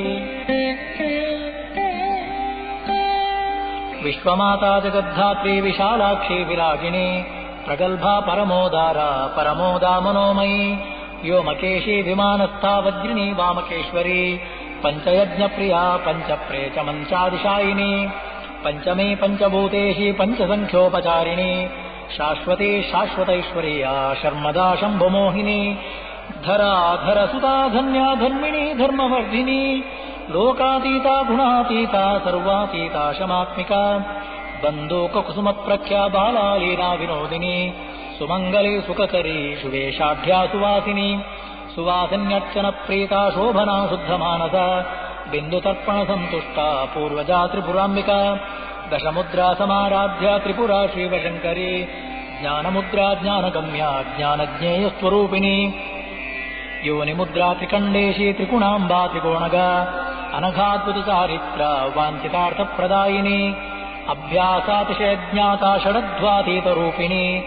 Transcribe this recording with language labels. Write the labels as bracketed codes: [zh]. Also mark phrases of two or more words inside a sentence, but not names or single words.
[sa] విశ్వమాతా జగద్ధాత్రీ విశాలాక్షీ విరాజిని ప్రగల్భా పరమోదారా పరమోదా మనోమయీ వ్యోమకేశీ విమానస్థా వజ్రిణీ వామకేశ్వరీ పంచయజ్ఞ ప్రియా పంచప్రేచ మంచాదిశాయిని పంచమే పంచభూతేషి పంచసంఖ్యోపచారిణి శాశ్వతే శాశ్వతైశ్వర్యా శర్మదా శంభుమోహిని ధరాధర సుతా ధన్యా ధర్మిణీ ధర్మవర్ధిని లోకాతీతా గుణాతీతా సర్వాతీతా శమాత్మికా बन्दूककुसुमप्रख्या बाला लीला विनोदिनी सुमङ्गली सुखकरी शुभेशाढ्या सुवासिनी सुवासिन्यर्चन प्रीता शोभना शुद्धमानसा बिन्दुतर्पण सन्तुष्टा पूर्वजा त्रिपुराम्बिका दशमुद्रा समाराध्या त्रिपुरा श्रीवशङ्करी ज्ञानमुद्रा ज्ञानगम्या ज्ञानज्ञेयस्वरूपिणी योनिमुद्रा त्रिकण्डेशी त्रिगुणाम्बा त्रिकोणगा अनघाद्भुतचारित्रा वाञ्छितार्थप्रदायिनी अभ्यासातिशयज्ञाता षडध्वातीतरूपिणी